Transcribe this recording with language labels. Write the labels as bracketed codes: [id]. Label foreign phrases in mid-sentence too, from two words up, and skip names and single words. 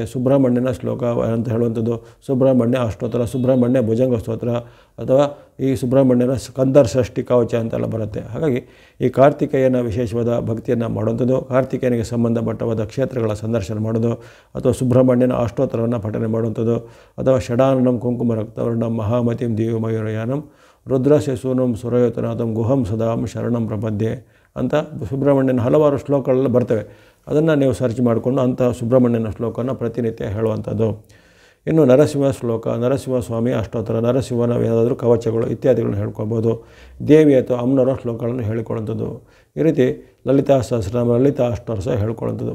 [kn] ಸುಬ್ರಹ್ಮಣ್ಯನ ಶ್ಲೋಕ ಅಂತ ಹೇಳುವಂಥದ್ದು ಸುಬ್ರಹ್ಮಣ್ಯ ಅಷ್ಟೋತ್ತರ, ಸುಬ್ರಹ್ಮಣ್ಯ ಭುಜಂಗ ಸ್ತೋತ್ರ, ಅಥವಾ ಈ ಸುಬ್ರಹ್ಮಣ್ಯನ ಸ್ಕಂದರ್ ಷಷ್ಠಿ ಕವಚ ಅಂತೆಲ್ಲ ಬರುತ್ತೆ. ಹಾಗಾಗಿ ಈ ಕಾರ್ತಿಕೇಯನ ವಿಶೇಷವಾದ ಭಕ್ತಿಯನ್ನು ಮಾಡುವಂಥದ್ದು, ಕಾರ್ತಿಕೇಯನಿಗೆ ಸಂಬಂಧಪಟ್ಟವಾದ ಕ್ಷೇತ್ರಗಳ ಸಂದರ್ಶನ ಮಾಡೋದು, ಅಥವಾ ಸುಬ್ರಹ್ಮಣ್ಯನ ಅಷ್ಟೋತ್ತರವನ್ನು ಪಠನೆ ಮಾಡುವಂಥದ್ದು, ಅಥವಾ [sa] ಷಡಾನನಂ ಕುಂಕುಮ ರಕ್ತವರ್ಣಂ ಮಹಾಮತಿಂ ದಿವ್ಯಮಯೂರಯಾನಂ ರುದ್ರಸ್ಯ ಸೂನಂ ಸುರಯೋತನಾಥಂ ಗುಹಂ ಸದಾಂ ಶರಣಂ ಪ್ರಪದ್ಯೆ [kn] ಅಂತ ಸುಬ್ರಹ್ಮಣ್ಯನ ಹಲವಾರು ಶ್ಲೋಕಗಳೆಲ್ಲ ಬರ್ತವೆ. ಅದನ್ನು ನೀವು ಸರ್ಚ್ ಮಾಡಿಕೊಂಡು ಅಂಥ ಸುಬ್ರಹ್ಮಣ್ಯನ ಶ್ಲೋಕನ ಪ್ರತಿನಿತ್ಯ ಹೇಳುವಂಥದ್ದು. ಇನ್ನು ನರಸಿಂಹ ಶ್ಲೋಕ, ನರಸಿಂಹಸ್ವಾಮಿ ಅಷ್ಟೋತ್ತರ, ನರಸಿಂಹನ ಏನಾದರೂ ಕವಚಗಳು ಇತ್ಯಾದಿಗಳನ್ನು ಹೇಳ್ಕೊಳ್ಬೋದು. ದೇವಿ ಅಥವಾ ಅಮ್ಮನವರ ಶ್ಲೋಕಗಳನ್ನು ಹೇಳಿಕೊಳ್ಳುವಂಥದ್ದು. ಈ ರೀತಿ ಲಲಿತಾ ಸಹಸ್ರನಾಮ, ಲಲಿತಾ ಅಷ್ಟೋತ್ತರ ಸಹ ಹೇಳ್ಕೊಳ್ಳುವಂಥದ್ದು.